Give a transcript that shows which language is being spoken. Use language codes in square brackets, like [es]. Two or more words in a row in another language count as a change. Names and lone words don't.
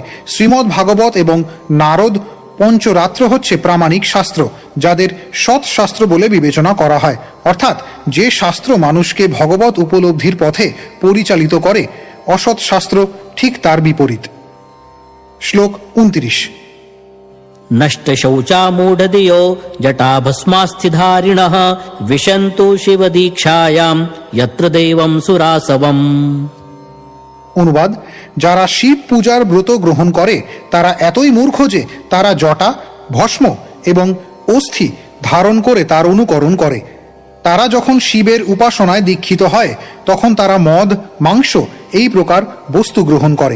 [bn] শ্রীমদ্ ভাগবত এবং নারদ পঞ্চরাত্র হচ্ছে প্রামাণিক শাস্ত্র, যাদের সৎ শাস্ত্র বলে বিবেচনা করা হয়, অর্থাৎ যে শাস্ত্র মানুষকে ভগবত উপলব্ধির পথে পরিচালিত করে। অসৎ শাস্ত্র ঠিক তার বিপরীত। শ্লোক 29। [sa] नष्ट शौचा मूढ़धियो जटाभस्मास्थिधारिणः विशन्तु शिव दीक्षायां यत्र देवं सुरासवम्। [bn] অনুবাদ: যারা শিব পূজার ব্রত গ্রহণ করে তারা এতই মূর্খ যে তারা জটা, ভস্ম এবং অস্থি ধারণ করে তার অনুকরণ করে। তারা যখন শিবের উপাসনায় দীক্ষিত হয় তখন তারা মদ, মাংস এই প্রকার বস্তু গ্রহণ করে।